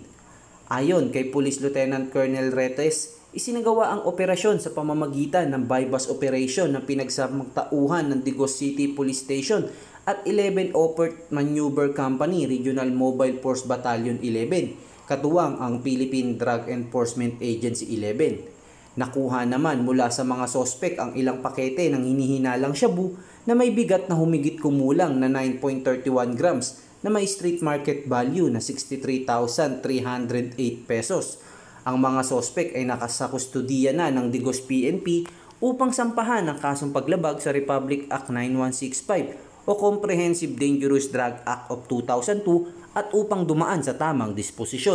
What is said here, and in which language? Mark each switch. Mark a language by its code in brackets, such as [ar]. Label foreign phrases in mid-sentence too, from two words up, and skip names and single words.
[tl] Ayon kay Police Lieutenant Colonel Retes, isinagawa ang operasyon sa pamamagitan ng [en] bypass operation [tl] ng pinagsamang tauhan ng Digos City Police Station at 11 Operate Maneuver Company Regional Mobile Force Battalion 11, katuwang ang Philippine Drug Enforcement Agency 11. Nakuha naman mula sa mga sospek ang ilang pakete ng hinihinalang shabu na may bigat na humigit kumulang na 9.31 grams na may [en] street market value [tl] na 63,308 pesos. Ang mga sospek ay nakasakustudiya na ng Digos PNP upang sampahan ang kasong paglabag sa Republic Act 9165 o Comprehensive Dangerous Drug Act of 2002 at upang dumaan sa tamang disposisyon.